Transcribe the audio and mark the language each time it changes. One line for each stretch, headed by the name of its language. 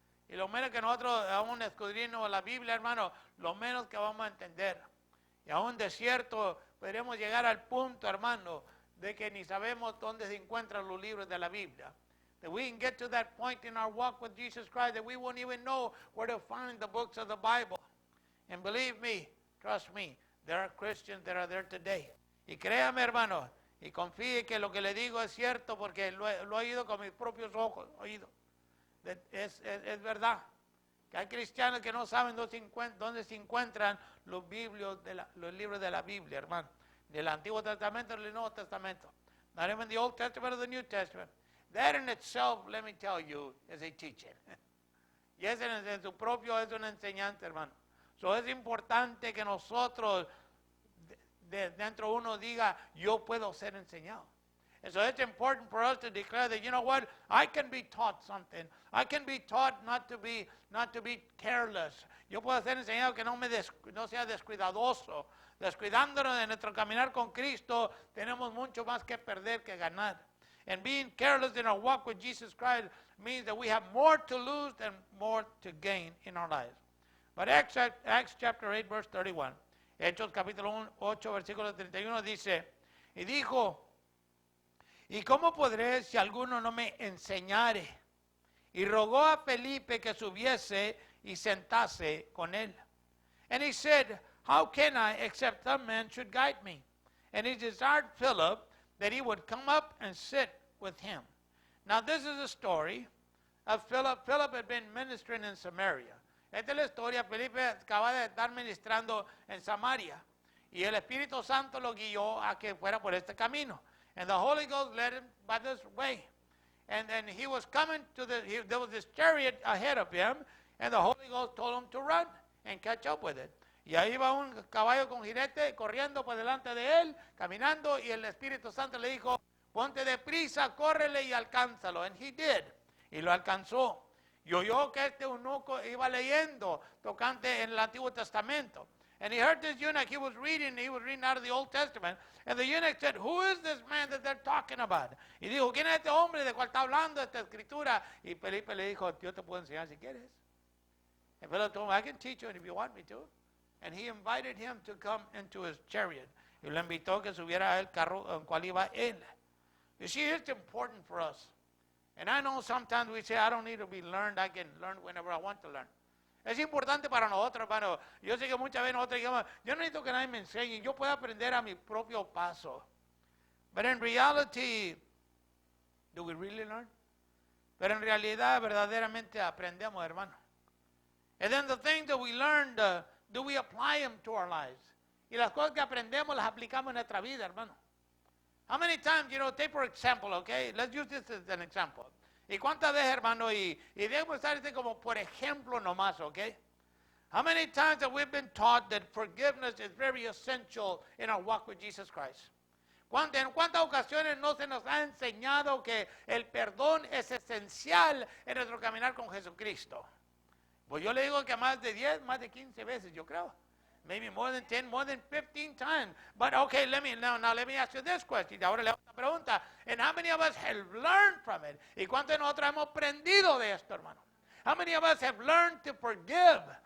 Spanish: Y lo menos que nosotros aún escudriñamos la Biblia, hermano, lo menos que vamos a entender. Y aún de cierto, podremos llegar al punto, hermano, de que ni sabemos dónde se encuentran los libros de la Biblia.
English: That we can get to that point in our walk with Jesus Christ that we won't even know where to find the books of the Bible. And believe me, trust me, there are Christians that are there today.
Spanish: Y créame, hermano, y confíe que lo que le digo es cierto porque lo he oído con mis propios ojos, Es verdad. Que hay cristianos que no saben dónde se encuentran los libros de la Biblia, hermano. Del Antiguo Testamento y del Nuevo Testamento.
English: Not even the Old Testament or the New Testament. That in itself, let me tell you, is a teaching.
Spanish: Y ese en su propio es una enseñanza, hermano. So es importante que nosotros, dentro uno diga, yo puedo ser enseñado.
English: And so it's important for us to declare that, you know what, I can be taught something. I can be taught not to be careless.
Spanish: Yo puedo ser enseñado que no sea descuidadoso. Descuidándonos de nuestro caminar con Cristo, tenemos mucho más que perder que ganar.
English: And being careless in our walk with Jesus Christ means that we have more to lose than more to gain in our lives. But Acts chapter 8 verse 31,
Spanish: Hechos capítulo 8 versículo 31 dice, y dijo, ¿y cómo podré si alguno no me enseñare? Y rogó a Felipe que subiese y sentase con él.
English: And he said, how can I except some man should guide me? And he desired Philip that he would come up and sit with him. Now this is a story of Philip. Philip had been ministering in Samaria.
Spanish: Esta es la historia. Felipe acaba de estar ministrando en Samaria. Y el Espíritu Santo lo guió a que fuera por este camino.
English: And the Holy Ghost led him by this way. And then he was coming there was this chariot ahead of him, and the Holy Ghost told him to run and catch up with it.
Spanish: Y ahí va un caballo con jinete corriendo por delante de él, caminando, y el Espíritu Santo le dijo, ponte deprisa, córrele y alcánzalo.
English: And he did.
Spanish: Y lo alcanzó. Y oyó que este eunuco iba leyendo, tocante en el Antiguo Testamento.
English: And he heard this eunuch, he was reading out of the Old Testament. And the eunuch said, who is this man that they're talking about?
Spanish: Y dijo, ¿quién es este hombre de cual está hablando esta escritura? Y Felipe le dijo, yo te puedo enseñar si quieres.
English: And Philip told him, I can teach you if you want me to. And he invited him to come into his chariot.
Spanish: Y lo invitó que subiera al carro en cual iba él.
English: You see, it's important for us. And I know sometimes we say, I don't need to be learned. I can learn whenever I want to learn.
Spanish: Es importante para nosotros, hermano. Yo sé que muchas veces nosotros digamos, yo no necesito que nadie me enseñe, yo puedo aprender a mi propio paso.
English: But in reality, do we really learn?
Spanish: Pero en realidad, verdaderamente aprendemos, hermano.
English: And then the things that we learned, do we apply them to our lives?
Spanish: Y las cosas que aprendemos las aplicamos en nuestra vida, hermano.
English: How many times, take for example, okay? Let's use this as an example.
Spanish: ¿Y cuántas veces, hermano? Y debemos estar como por ejemplo nomás, okay?
English: How many times have we been taught that forgiveness is very essential in our walk with Jesus Christ?
Spanish: ¿En cuántas ocasiones no se nos ha enseñado que el perdón es esencial en nuestro caminar con Jesucristo? Pues yo le digo que más de 10, más de 15 veces, yo creo.
English: Maybe more than 10, more than 15 times. But okay, let me ask you this question.
Spanish: Ahora le hago una pregunta.
English: And how many of us have learned from it?
Spanish: ¿Y cuántos de nosotros hemos aprendido de esto, hermano?
English: How many of us have learned to forgive?